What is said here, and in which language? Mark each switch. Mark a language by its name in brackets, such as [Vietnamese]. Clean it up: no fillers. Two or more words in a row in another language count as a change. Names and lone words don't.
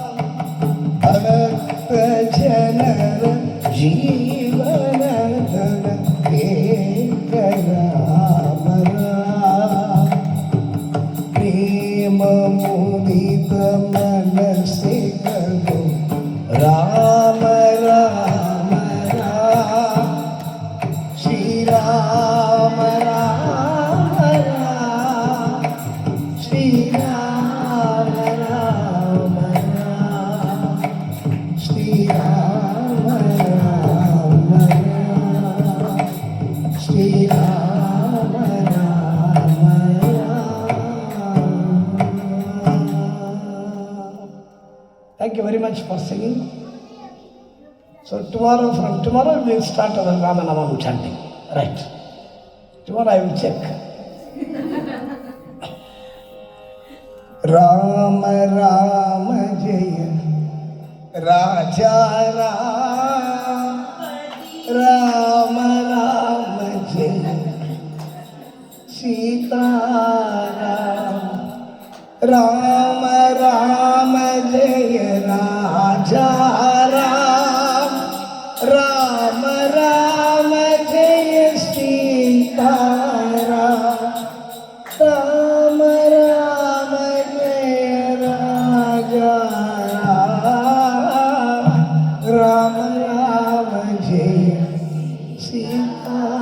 [Kannada] ಭಕ್ತ ಜನರ ಜೀವನ ಧನ ಏಕ ರಾಮ ರಾಮ ಪ್ರೇಮ ಮುದಿತ ಮನಸ್ಸೆ ಕಡು ರಾಮ ರಾಮ ರಾಮ ಶ್ರೀರಾಮ ರಾಮ ರಾಮ ಶ್ರೀರಾಮ ರಾಮ ರಾಮ ಶ್ರೀರಾಮ ರಾಮ ರಾಮ ಶ್ರೀರಾಮ ರಾಮ [English] Thank you very much for singing. So from tomorrow we will start our Ramanamam chanting. Right. Tomorrow I will check. [Hindi] राम राम जय राजा राम राम राम जय सीता राम राम राम जय राजा राम राम राम जय सीता राम राम राम जय राजा राम राम राम जय सीता